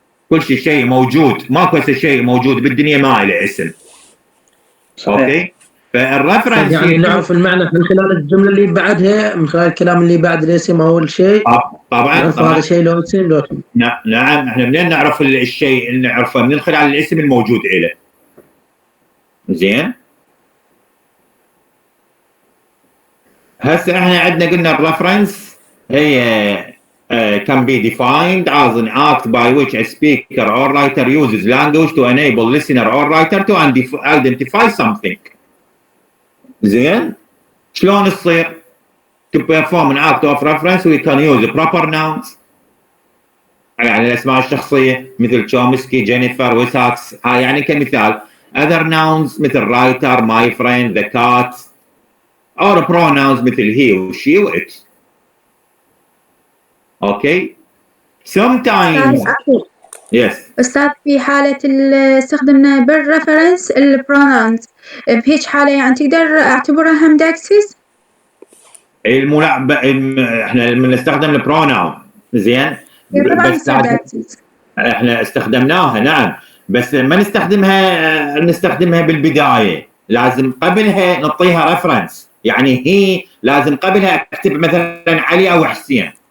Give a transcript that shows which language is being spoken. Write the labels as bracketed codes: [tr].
[ar] كل شيء موجود، ماكو شيء موجود بالدنيا ما له اسم. صحيح. اوكي فالرفرنس يعني نعرف المعنى من خلال الجمله اللي بعدها، من خلال الكلام اللي بعد الاسم او الشيء. طبعا هذا شيء له اسم نعم احنا منين نعرف الشيء؟ نعرفه من خلال الاسم الموجود له. زين هسه احنا عندنا قلنا الرفرنس هي [en] can be defined as an act by which a speaker or writer uses language to enable listener or writer to identify something. [ar] زين شلون تصير؟ [en] to perform an act of reference we can use proper nouns [ar] يعني الاسماء الشخصيه مثل تشومسكي، جينيفر، ويساكس، هاي يعني كمثال. [en] other nouns مثل writer, my friend, the cat or pronouns مثل he و she و it. okay sometimes Yes. [ar] أستاذ في حالة استخدمنا بالريفرنس البروناونز بهيج حالة يعني تقدر أعتبرها هم داكسيس؟ احنا بنستخدم البروناون زين طبعا بس تصير داكسيس. احنا استخدمناها نعم بس ما نستخدمها بالبدايه لازم قبلها نعطيها ريفرنس يعني هي لازم قبلها اكتب مثلا علي او حسين.